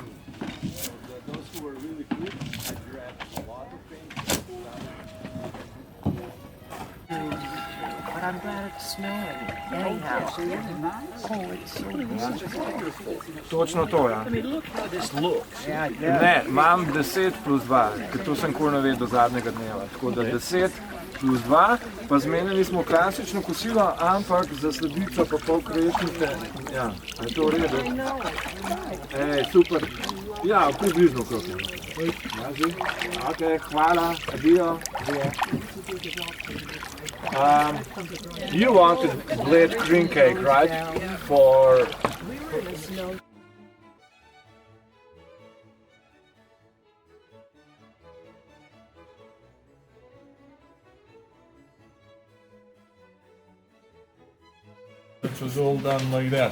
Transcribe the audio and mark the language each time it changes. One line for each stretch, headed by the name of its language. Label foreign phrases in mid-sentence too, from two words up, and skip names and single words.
English: So those who were really good, I grabbed a lot of things. But I'm glad it's snowing. Anyhow. Oh, it's so beautiful.
Slovenian: Točno to, ja.
English: I mean, look how this looks.
Slovenian: Ne, imam 10 plus 2, ker to sem kar navedel do zadnjega dneva. Tako da 10 plus 2, pa zmenili smo klasično kosilo, ampak za sladico pa pol krešnice. Ja, je to v redu? Ej, super. Ja, približno krok. Ok, hvala, adijo.
English: You wanted Bled cream cake, right? For It was all done like that.